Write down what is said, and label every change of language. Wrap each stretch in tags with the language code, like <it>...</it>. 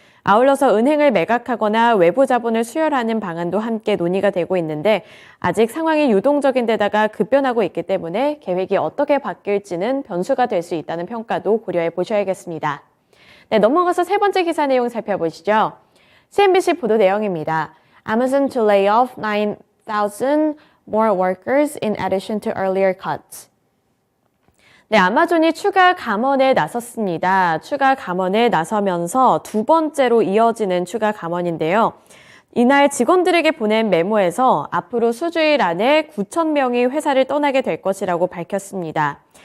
<ko>아울러서 은행을 매각하거나 외부 자본을 수혈하는 방안도 함께 논의가 되고 있는데 아직 상황이 유동적인 데다가 급변하고 있기 때문에 계획이 어떻게 바뀔지는 변수가 될 수 있다는 평가도 고려해 보셔야겠습니다. 네, 넘어가서 세 번째 기사 내용 살펴보시죠. CNBC 보도 내용입니다.</ko> <en>Amazon to lay off 9,000 more workers in addition to earlier cuts.</en> <ko>네, 아마존이 추가 감원에 나섰습니다. 추가 감원에 나서면서 두 번째로 이어지는 추가 감원인데요. 이날 직원들에게 보낸 메모에서 앞으로 수주일 안에 9,000명이 회사를 떠나게 될 것이라고 밝혔습니다.</ko>